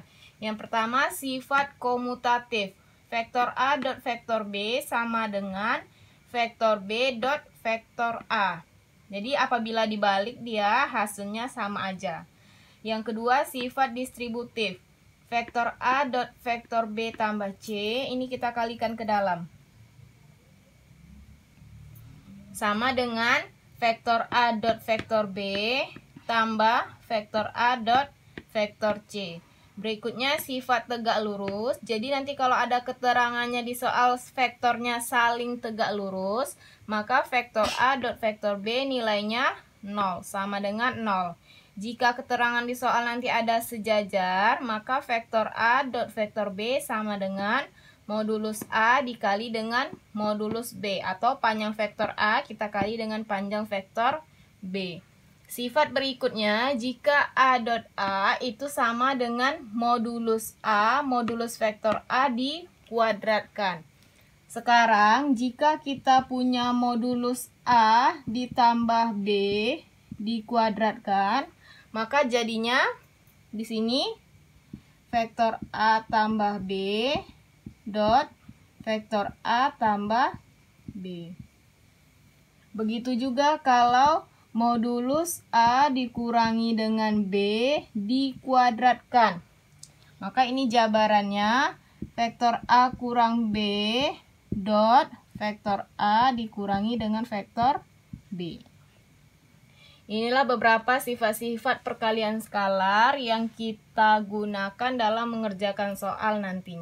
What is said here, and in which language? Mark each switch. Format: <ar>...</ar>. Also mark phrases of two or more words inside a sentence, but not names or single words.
<id>Yang pertama, sifat komutatif. Vektor A dot vektor B sama dengan vektor B dot vektor A. Jadi apabila dibalik dia hasilnya sama aja. Yang kedua, sifat distributif. Vektor A dot vektor B tambah C, ini kita kalikan ke dalam. Sama dengan vektor A dot vektor B tambah vektor A dot vektor C. Berikutnya sifat tegak lurus. Jadi nanti kalau ada keterangannya di soal vektornya saling tegak lurus, maka vektor A dot vektor B nilainya 0, sama dengan 0. Jika keterangan di soal nanti ada sejajar, maka vektor A dot vektor B sama dengan modulus A dikali dengan modulus B. Atau panjang vektor A kita kali dengan panjang vektor B. Sifat berikutnya, jika A dot A itu sama dengan modulus A, modulus vektor A dikuadratkan. Sekarang, jika kita punya modulus A ditambah B dikuadratkan, maka jadinya di sini vektor A tambah B dot vektor A tambah B. Begitu juga kalau modulus A dikurangi dengan B dikuadratkan. Maka ini jabarannya vektor A kurang B dot vektor A dikurangi dengan vektor B. Inilah beberapa sifat-sifat perkalian skalar yang kita gunakan dalam mengerjakan soal nantinya.</id>